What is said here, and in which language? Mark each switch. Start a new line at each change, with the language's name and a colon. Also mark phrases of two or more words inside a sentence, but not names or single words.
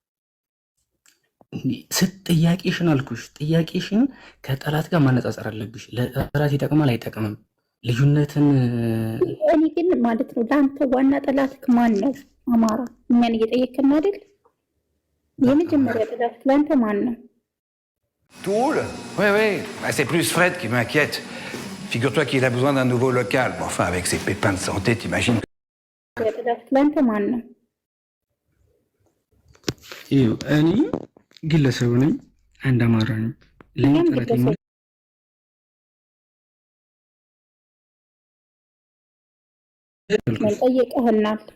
Amharic: ጥያቄሽን አልኩሽ፣ ጥያቄሽን ከጠላት ጋር ማነጻጸር አለብሽ። ለጠላት ይጠቅማል አይጠቅምም ልዩነትን። እኔ ግን ማለት ነው ለአንተ ዋና ጠላትክ ማን ነው? አማራ። እኛን እየጠየቅን አይደል? የመጀመሪያ ጠላት ለአንተ ማን ነው?
French: Toul? Oui, oui. C'est plus Fred qui m'inquiète. Figure-toi qu'il a besoin d'un nouveau local. Bon, enfin, avec ses pépins de santé, t'imagines.
Amharic: ለአንተ ማን ነው? እኔ ግለሰብ ነኝ፣ አንድ አማራ ነኝ። ለእኔ ጠላት ጠየቀህናል።